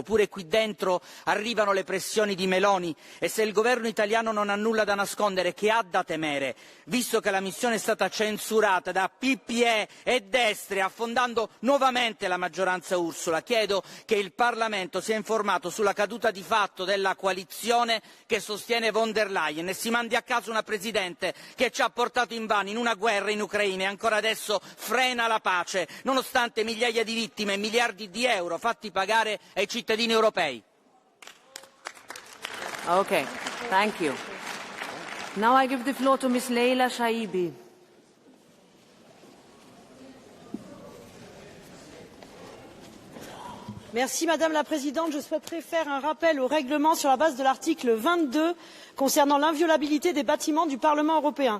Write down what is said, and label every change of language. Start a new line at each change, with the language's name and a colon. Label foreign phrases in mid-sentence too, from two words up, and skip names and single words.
Italian: Pure qui dentro arrivano le pressioni di Meloni e se il governo italiano non ha nulla da nascondere, che ha da temere? Visto che la missione è stata censurata da PPE e destre, affondando nuovamente la maggioranza Ursula, chiedo che il Parlamento sia informato sulla caduta di fatto della coalizione che sostiene von der Leyen e si mandi a casa una Presidente che ci ha portato invano in una guerra in Ucraina e ancora adesso frena la pace, nonostante migliaia di vittime e miliardi di euro fatti pagare ai cittadini europei.
English: Okay, thank you. Now I give the floor to Ms. Leila Shaibi.
French: Merci Madame la Présidente. Je souhaiterais faire un rappel au règlement sur la base de l'article 22 concernant l'inviolabilité des bâtiments du Parlement européen.